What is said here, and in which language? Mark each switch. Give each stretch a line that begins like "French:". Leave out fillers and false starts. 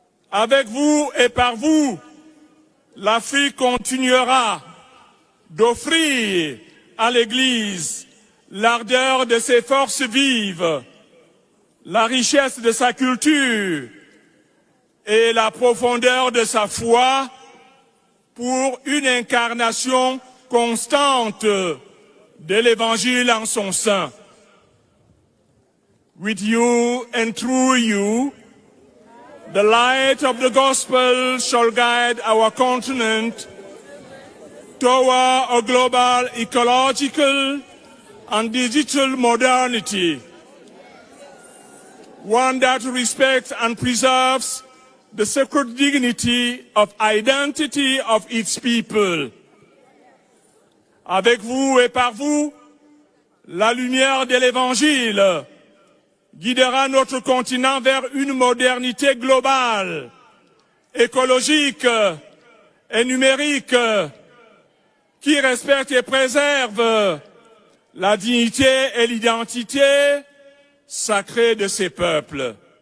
French: Avec vous et par vous, l'Afrique continuera d'offrir à l'Église l'ardeur de ses forces vives, la richesse de sa culture et la profondeur de sa foi pour une incarnation constante de l'Évangile en son sein.
English: With you and through you, the light of the gospel shall guide our continent toward a global ecological and digital modernity, one that respects and preserves the sacred dignity of identity of its people.
French: Avec vous et par vous, la lumière de l'Évangile guidera notre continent vers une modernité globale, écologique et numérique qui respecte et préserve la dignité et l'identité sacrée de ces peuples.